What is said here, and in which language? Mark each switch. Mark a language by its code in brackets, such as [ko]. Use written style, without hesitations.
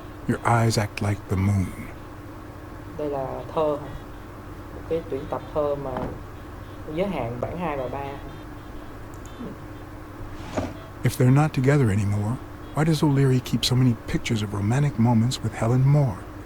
[en] Your eyes act like the moon. [vi] Đây là thơ hả? Một cái tuyển tập thơ mà giới hạn bản 2 và 3. [en] If they're not together anymore, why does O'Leary keep so many pictures of romantic moments with Helen Moore?